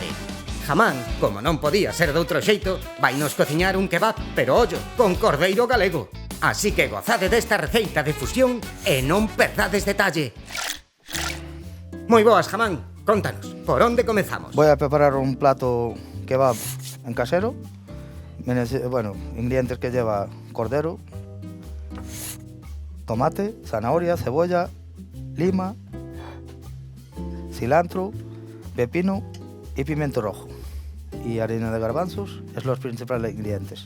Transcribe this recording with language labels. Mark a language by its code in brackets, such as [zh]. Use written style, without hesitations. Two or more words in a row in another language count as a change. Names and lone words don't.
[gl] Haman, como non podía ser doutro xeito, vai nos cociñar un kebab, pero ollo, con cordeiro galego. Así que gozade desta receita de fusión e non perdades detalle. Moi boas, Haman, contanos, por onde comezamos? [es] Voy a preparar un plato kebab en casero. Bueno, ingredientes que lleva cordero, tomate, zanahoria, cebolla, lima, cilantro, pepino y pimiento rojo. Y harina de garbanzos, es los principales ingredientes.